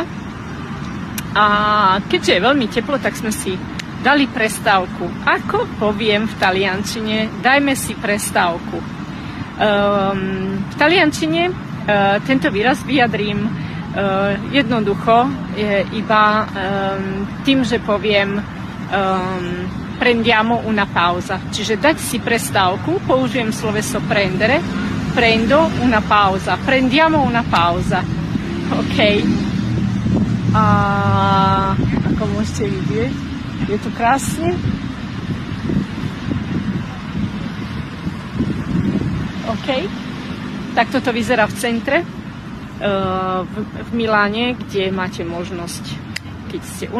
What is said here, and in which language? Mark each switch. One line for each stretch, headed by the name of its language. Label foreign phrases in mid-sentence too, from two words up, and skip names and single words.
Slovak: A keďže je veľmi teplo, tak sme si dali prestávku. Ako poviem v taliančine, dajme si prestávku. V taliančine tento výraz vyjadrím jednoducho iba tým, že poviem
Italian: prendiamo una pausa.
Slovak: Čiže dať si prestávku, použijem sloveso prendere,
Italian: prendo una pausa, prendiamo una pausa.
Slovak: OK. A ako môžete vidieť, je tu krásne. OK. Tak toto vyzerá v centre. V Miláne, kde máte možnosť, keď ste